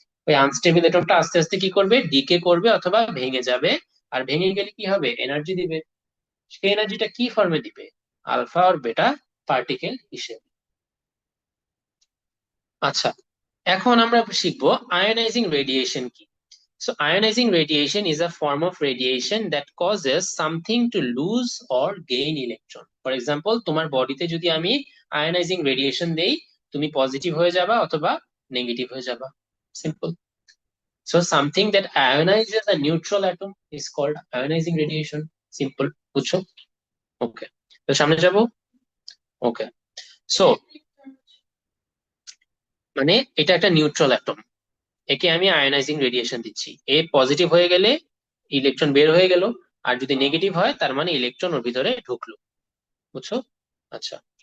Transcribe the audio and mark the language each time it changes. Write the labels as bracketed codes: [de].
[bn] ওই আনস্টেবল অ্যাটমটা আস্তে আস্তে কি করবে, ডিকে করবে অথবা ভেঙে যাবে। আর ভেঙে গেলে কি হবে, এনার্জি দিবে। সেই এনার্জিটা কি ফর্মে দিবে, আলফা আর বেটা পার্টিকেল হিসেবে। আচ্ছা, এখন আমরা শিখবো আয়োনাইজিং রেডিয়েশন কি। [en] So ionizing radiation is a form of radiation that causes something to lose or gain electron. For example, [bn] তোমার বডিতে যদি আমি আয়োনাইজিং রেডিয়েশন দেই, তুমি পজিটিভ হয়ে যাবা অথবা নেগেটিভ হয়ে যাবা। Simple. [en] So something that ionizes a neutral atom is called ionizing radiation. [bn] Simple. বুঝছো? ওকে, তো সামনে যাব। ওকে, সো মানে এটা একটা নিউট্রাল অ্যাটম, একে আমি আয়োনাইজিং রেডিয়েশন দিচ্ছি। এ পজিটিভ হয়ে গেলে ইলেকট্রন বের হয়ে গেল, আর যদি নেগেটিভ হয় তার মানে ইলেকট্রন ওর ভিতরে ঢুকলো। বুঝছো? আচ্ছা।